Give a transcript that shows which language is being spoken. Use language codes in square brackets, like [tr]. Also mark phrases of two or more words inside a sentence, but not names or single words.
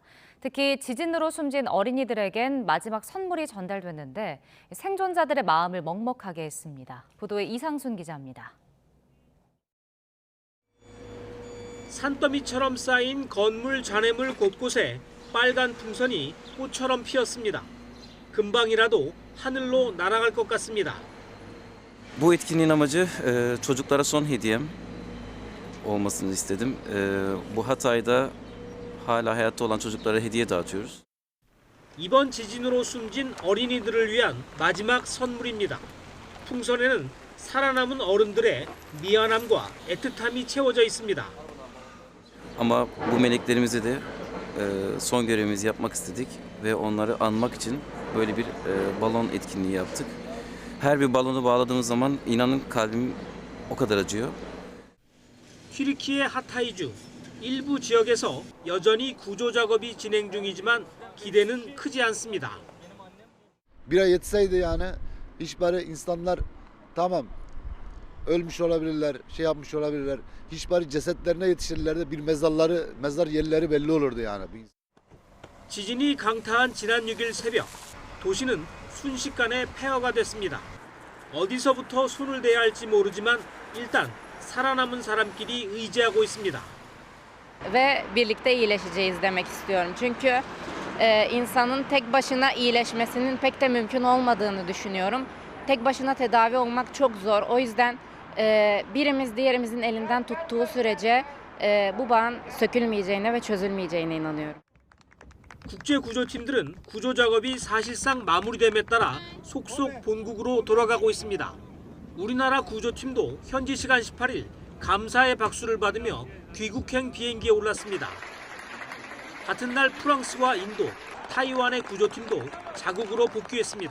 [ko] 특히 지진으로 숨진 어린이들에겐 마지막 선물이 전달됐는데 생존자들의 마음을 먹먹하게 했습니다. 보도에 이상순 기자입니다. 산더미처럼 쌓인 건물 잔해물 곳곳에 빨간 풍선이 꽃처럼 피었습니다. 금방이라도 하늘로 날아갈 것 같습니다. [tr] Bu etkinliğin amacı çocuklara son hediyem olmasını istedim. Bu Hatay'da hala hayatta olan çocuklara hediye dağıtıyoruz. [ko] 이번 지진으로 숨진 어린이들을 위한 마지막 선물입니다. 풍선에는 살아남은 어른들의 미안함과 애틋함이 채워져 있습니다. [tr] Ama bu meleklerimize de son görevimizi yapmak istedik ve onları anmak için böyle bir balon etkinliği yaptık. Her bir balonu bağladığımız zaman inanın kalbim o kadar acıyor. [ko] 튀르키예 하타이주 일부 지역에서 여전히 구조 작업이 진행 중이지만 기대는 크지 않습니다. [tr] Bir ay yetseydi yani hiç bari insanlar tamam ölmüş olabilirler, şey yapmış olabilirler. Hiç bari cesetlerine yetişirlerdi bir mezar yerleri belli olurdu yani. [ko] 지진이 강타한 지난 6일 새벽 도시는 순식간에 폐허가 됐습니다. 어디서부터 손을 대야 할지 모르지만 일단 살아남은 사람끼리 의지하고 있습니다. [tr] Ve birlikte iyileşeceğiz demek istiyorum. Çünkü insanın tek başına iyileşmesinin pek de mümkün olmadığını düşünüyorum. Tek başına tedavi olmak çok zor. O yüzden birimiz diğerimizin elinden tuttuğu sürece bu bağın sökülmeyeceğine ve çözülmeyeceğine inanıyorum. [ko] 국제구조팀들은 구조 작업이 사실상 마무리됨에 따라 속속 본국으로 돌아가고 있습니다. 우리나라 구조팀도 현지 시간 18일 감사의 박수를 받으며 귀국행 비행기에 올랐습니다. 같은 날 프랑스와 인도, 타이완의 구조팀도 자국으로 복귀했습니다.